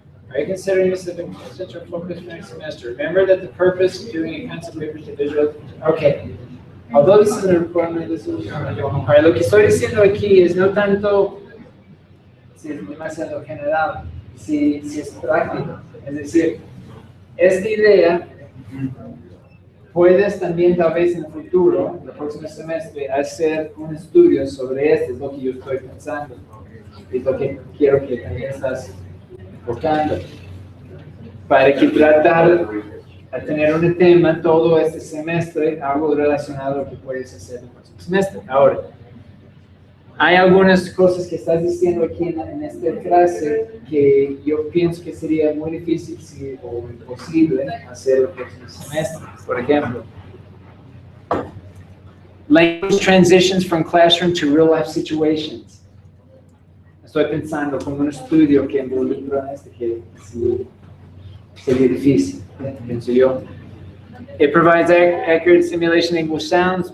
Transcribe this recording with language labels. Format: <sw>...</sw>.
<en>Are you considering this as a central focus for next semester? Remember that the purpose of doing a concept paper is to visual. Okay. Although this is a requirement, this is.</en> <es>Alright, lo que estoy diciendo aquí es no tanto si es demasiado general, si es práctico. Es decir, esta idea puedes también tal vez en el futuro, el próximo semestre, hacer un estudio sobre esto, es lo que yo estoy pensando. Es lo que quiero que también estás enfocando. Para que tratar a tener un tema todo este semestre, algo relacionado a lo que puedes hacer el próximo semestre. Ahora, hay algunas cosas que estás diciendo aquí en esta clase que yo pienso que sería muy difícil o imposible hacer el próximo semestre. Por ejemplo,</es> <en>language transitions from classroom to real life situations.</en> <es>Estoy pensando como un estudio que involucra que sí, sería difícil, pienso yo.</es> <en>It provides accurate simulation of English sounds.</en>